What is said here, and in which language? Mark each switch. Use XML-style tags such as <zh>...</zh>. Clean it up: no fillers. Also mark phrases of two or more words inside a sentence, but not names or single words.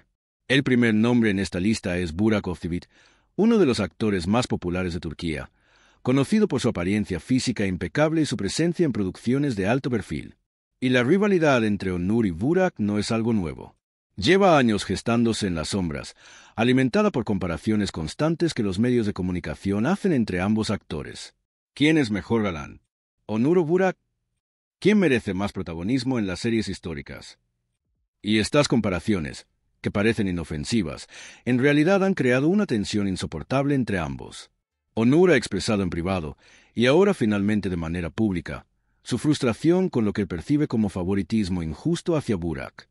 <es>El primer nombre en esta lista es Burak Özçivit, uno de los actores más populares de Turquía, conocido por su apariencia física impecable y su presencia en producciones de alto perfil. Y la rivalidad entre Onur y Burak no es algo nuevo. Lleva años gestándose en las sombras, alimentada por comparaciones constantes que los medios de comunicación hacen entre ambos actores. ¿Quién es mejor galán? ¿Onur o Burak? ¿Quién merece más protagonismo en las series históricas? Y estas comparaciones, que parecen inofensivas, en realidad han creado una tensión insoportable entre ambos. Onur ha expresado en privado, y ahora finalmente de manera pública, su frustración con lo que él percibe como favoritismo injusto hacia Burak.</es>